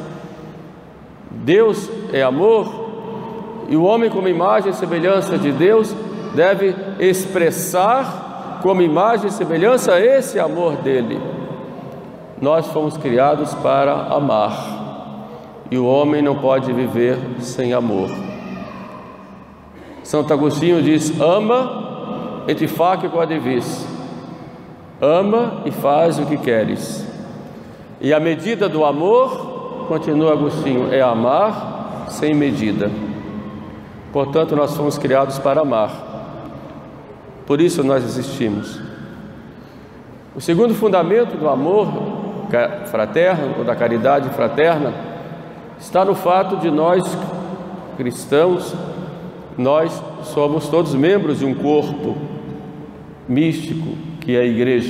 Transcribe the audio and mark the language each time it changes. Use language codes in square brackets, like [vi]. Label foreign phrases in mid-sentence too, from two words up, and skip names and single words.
[pt] Deus é amor, e o homem, como imagem e semelhança de Deus, deve expressar como imagem e semelhança esse amor dele. Nós fomos criados para amar, e o homem não pode viver sem amor. Santo Agostinho diz: [la] ama et fac quod vis. [pt] Ama e faz o que queres. E a medida do amor, continua Agostinho, é amar sem medida. Portanto, nós fomos criados para amar. Por isso nós existimos. O segundo fundamento do amor fraterno, ou da caridade fraterna, está no fato de nós, cristãos, nós somos todos membros de um corpo místico, que é a igreja.